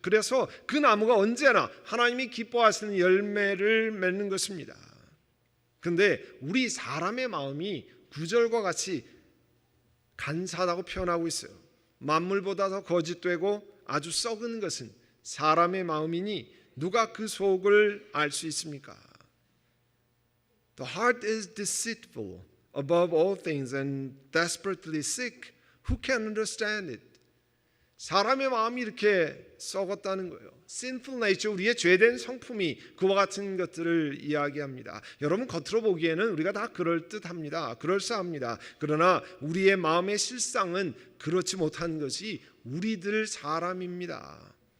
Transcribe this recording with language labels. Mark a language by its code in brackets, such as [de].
[ko] 그래서 그 나무가 언제나 하나님이 기뻐하시는 열매를 맺는 것입니다. 그런데 우리 사람의 마음이 9절과 같이 간사하다고 표현하고 있어요. 만물보다 더 거짓되고 아주 썩은 것은 사람의 마음이니 누가 그 속을 알 수 있습니까? [en] The heart is deceitful above all things and desperately sick. Who can understand it? [ko] 사람의 마음이 이렇게 썩었다는 거예요. [en] Sinful nature, [ko] 우리의 죄된 성품이 그와 같은 것들을 이야기합니다. 여러분 겉으로 보기에는 우리가 다 그럴듯합니다. 그럴싸합니다. 그러나 우리의 마음의 실상은 그렇지 못한 것이 우리들 사람입니다.